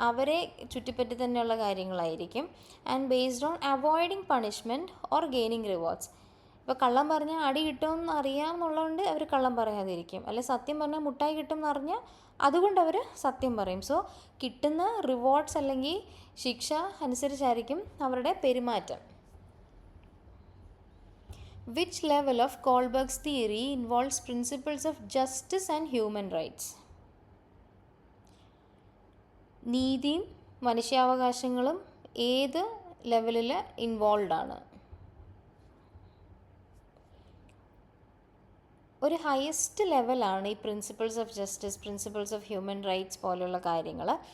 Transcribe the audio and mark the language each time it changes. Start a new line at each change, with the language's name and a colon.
Malayalam: അവരെ ചുറ്റിപ്പറ്റി തന്നെയുള്ള കാര്യങ്ങളായിരിക്കും.
English: And based on avoiding punishment or gaining rewards.
Malayalam: ഇപ്പോൾ കള്ളം പറഞ്ഞാൽ അടി കിട്ടുമെന്ന് അറിയാമെന്നുള്ളതുകൊണ്ട് അവർ കള്ളം പറയാതിരിക്കും. അല്ലെ സത്യം പറഞ്ഞാൽ മുട്ടായി കിട്ടും എന്നറിഞ്ഞാൽ അതുകൊണ്ട് അവർ സത്യം പറയും. സോ കിട്ടുന്ന റിവാർഡ്സ് അല്ലെങ്കിൽ ശിക്ഷ അനുസരിച്ചായിരിക്കും അവരുടെ പെരുമാറ്റം.
English: Which level of Kohlberg's theory involves principles of justice and human rights?
Malayalam: നീതിയും മനുഷ്യാവകാശങ്ങളും ഏത് ലെവലിൽ ഇൻവോൾവ് ആണ്? ഒരു ഹയസ്റ്റ് ലെവലാണ് ഈ principles of justice, principles of human rights പോലെയുള്ള കാര്യങ്ങൾ.